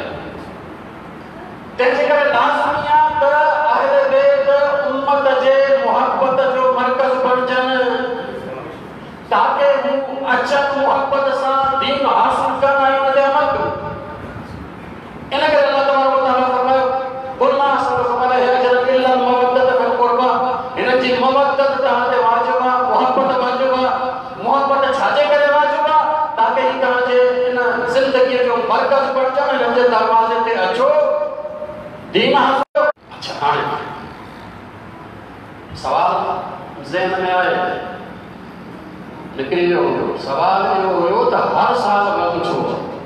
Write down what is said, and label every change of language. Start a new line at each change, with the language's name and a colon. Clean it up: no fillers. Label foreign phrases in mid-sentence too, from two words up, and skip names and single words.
Sindhi: तंहिंजे करे लाज़मी आहे त अहले बैत उम्मत जे मोहब्बत जो मर्कज़ बणजनि ताकि हू अचनि मोहब्बत सां दीन हासिल कनि ऐं उन ते अमल कनि। इन करे
Arabic: الله تبارك وتعالى
Sindhi: फरमायो
Arabic: قل ما أسألكم عليه أجرا إلا المودة في القربى
Sindhi: हिन जी मवद्दत तव्हां ते वाजिब आहे मोहब्बत वाजिब आहे। मोहब्बत छाजे करे वाजिब आहे ताकि ही तव्हांजे इन ज़िंदगीअ जो मर्कज़ बणजनि हिन जे दरवाज़े ते अचो दीन हासिल। अच्छा हाणे सवाल ज़हन में आए निकिरी वियो सवाल इहो हुयो त हर साल ग़म छो आहे।